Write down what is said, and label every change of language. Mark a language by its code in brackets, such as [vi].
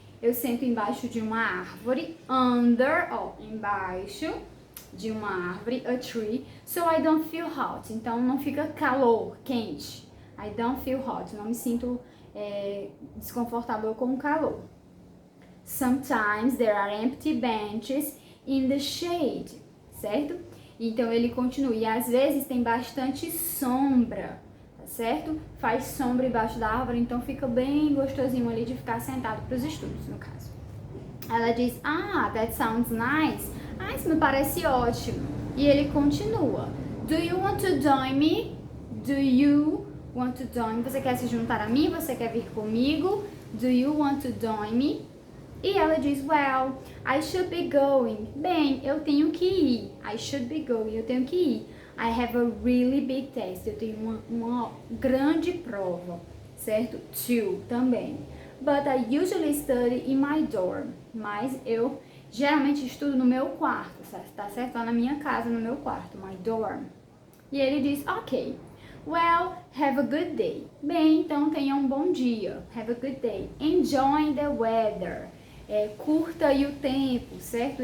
[pt] Eu sento embaixo de uma árvore. Under, ó, embaixo de uma árvore, [en] a tree. So I don't feel hot. [pt] Então, não fica calor, quente. [en] I don't feel hot. [pt] Não me sinto desconfortável com o calor. [en] Sometimes there are empty benches in the shade. [pt] Certo? Então, ele continua. E às vezes tem bastante sombra. Certo? Faz sombra embaixo da árvore, então fica bem gostosinho ali de ficar sentado para os estudos, no caso. Ela diz, [en] that sounds nice. [pt] Isso me parece ótimo. E ele continua. [en] Do you want to join me? Do you want to join me? [pt] Você quer se juntar a mim? Você quer vir comigo? [en] Do you want to join me? [pt] E ela diz, [en] well, I should be going. [pt] Bem, eu tenho que ir. [en] I should be going, [pt] eu tenho que ir. [en] I have a really big test. [pt] Eu tenho uma grande prova, certo? [en] Too, também. But I usually study in my dorm. [pt] Mas eu geralmente estudo no meu quarto, certo? Tá certo? Lá na minha casa, no meu quarto, [en] my dorm. [pt] E ele diz, ok. [en] Well, have a good day. [pt] Bem, então tenha um bom dia. [en] Have a good day. Enjoy the weather. [pt] Curta aí o tempo, certo?